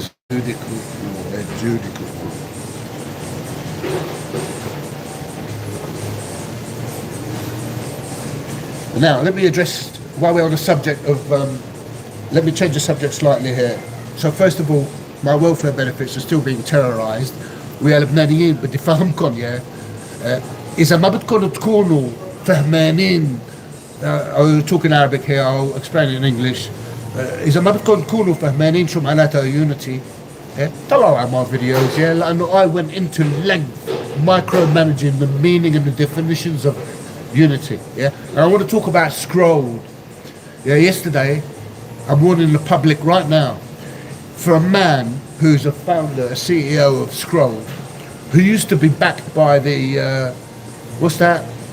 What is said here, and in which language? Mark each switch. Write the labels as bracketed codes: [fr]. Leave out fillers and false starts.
[en] Judicial war, a judicial war. Now, let me address, while we're on the subject of, let me change the subject slightly here. So first of all, my welfare benefits are still being terrorised. [ar] واللبنانيين بدي فهمكم يا إذا ما بدكم تكونوا فهمانين [en] I'll talk in Arabic here, I'll explain it in English. [ar] إذا ما بدكم تكونوا فهمانين شو معناتها unity, [en] Yeah? Don't allow my videos, yeah? And I went into length, micromanaging the meaning and the definitions of unity, yeah? And I want to talk about scrolled. Yeah, yesterday, I'm warning the public right now, for a man who's a founder, a CEO of Scroll, who used to be backed by the, what's that?